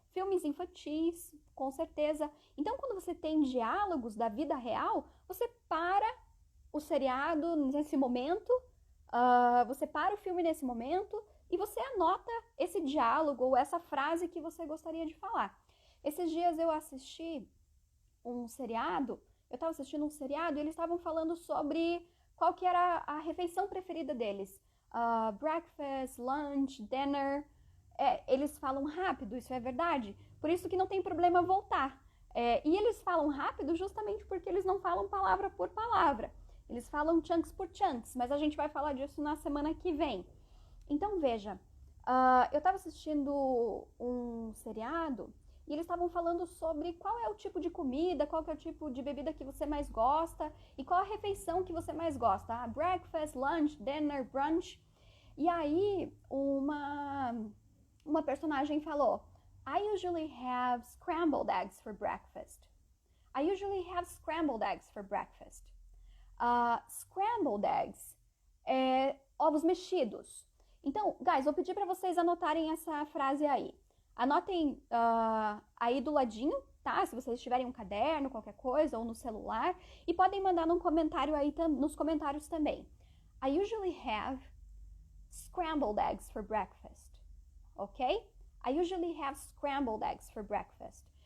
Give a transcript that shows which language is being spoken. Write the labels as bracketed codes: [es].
[pt] Filmes infantis, com certeza. Então, quando você tem diálogos da vida real, você para o seriado nesse momento, você para o filme nesse momento e você anota esse diálogo ou essa frase que você gostaria de falar. Esses dias eu assisti um seriado, eu estava assistindo um seriado e eles estavam falando sobre qual que era a refeição preferida deles. [en] Breakfast, lunch, dinner. [pt] Eles falam rápido, isso é verdade. Por isso que não tem problema voltar. E eles falam rápido justamente porque eles não falam palavra por palavra. Eles falam chunks por chunks, mas a gente vai falar disso na semana que vem. Então, veja, eu estava assistindo um seriado e eles estavam falando sobre qual é o tipo de comida, qual que é o tipo de bebida que você mais gosta e qual a refeição que você mais gosta. Breakfast, lunch, dinner, brunch. E aí, uma personagem falou, [en] I usually have scrambled eggs for breakfast. I usually have scrambled eggs for breakfast. [pt] Scrambled eggs é ovos mexidos. Então, [en] guys, [pt] vou pedir para vocês anotarem essa frase aí. Anotem aí do ladinho, tá? Se vocês tiverem um caderno, qualquer coisa, ou no celular. E podem mandar num comentário aí, nos comentários também. [en] I usually have scrambled eggs for breakfast. Ok? I usually have scrambled eggs for breakfast.